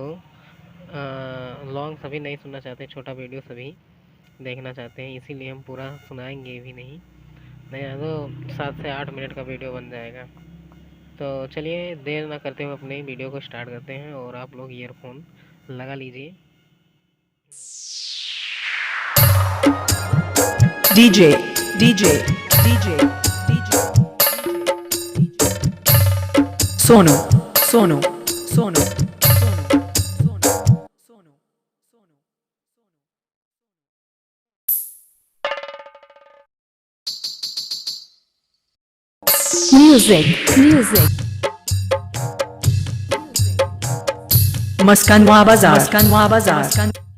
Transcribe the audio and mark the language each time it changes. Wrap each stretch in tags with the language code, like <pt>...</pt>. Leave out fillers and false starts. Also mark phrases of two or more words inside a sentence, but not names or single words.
<hi>लॉन्ग सभी नहीं सुनना चाहते, छोटा वीडियो सभी देखना चाहते हैं, इसीलिए हम पूरा सुनाएंगे भी नहीं। नहीं तो 7 से 8 मिनट का वीडियो बन जाएगा। तो चलिए देर ना करते हुए अपने वीडियो को स्टार्ट करते हैं, और आप लोग ईयरफोन लगा लीजिए। DJ, DJ, DJ, DJ, Sono, Sono, Sono, Sono, Sono, Sono, Sono.</hi> <en>Music, music. Maskanwa Bazaar, Maskanwa Bazaar.</en>